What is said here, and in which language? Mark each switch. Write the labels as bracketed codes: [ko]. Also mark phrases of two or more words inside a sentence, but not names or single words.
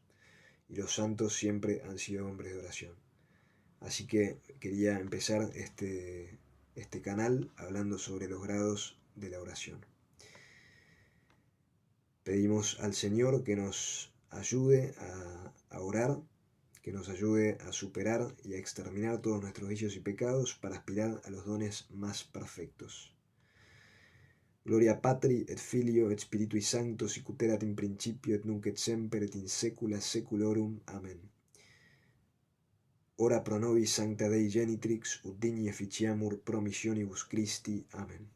[es] Y los santos siempre han sido hombres de oración. Así que quería empezar este canal hablando sobre los grados de la oración. Pedimos al Señor que nos ayude a orar, que nos ayude a superar y a exterminar todos nuestros vicios y pecados para aspirar a los dones más perfectos. [la] Gloria Patri et Filio et Spiritui Sancto, sicut erat in principio et nunc et semper et in saecula saeculorum. Amen. Ora pro nobis sancta Dei genitrix, ut digni efficiamur promissionibus Christi. Amen.